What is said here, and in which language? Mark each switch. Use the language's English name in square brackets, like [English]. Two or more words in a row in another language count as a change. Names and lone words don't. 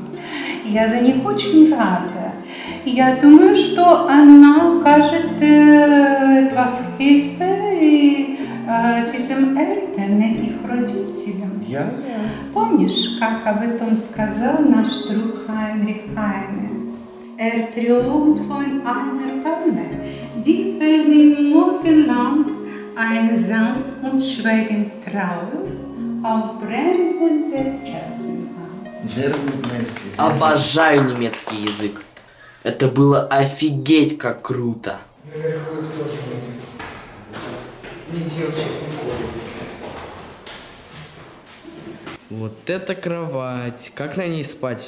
[Russian] Я за них очень рада. Я думаю, что она окажет [German] etwas Hilfe diesem Eltern, [Russian] их родителям. Помнишь, как об этом сказал наш друг Хайнрих Хайне? [German] Träumt von einer Palme, die fällt im Morgenland, einsam und schweigend trauert auf brennende Kerzen. [Russian] Обожаю немецкий язык. Это было офигеть как круто. Наверху их тоже нет. Ни девочек, ни колик. Вот это кровать. Как на ней спать?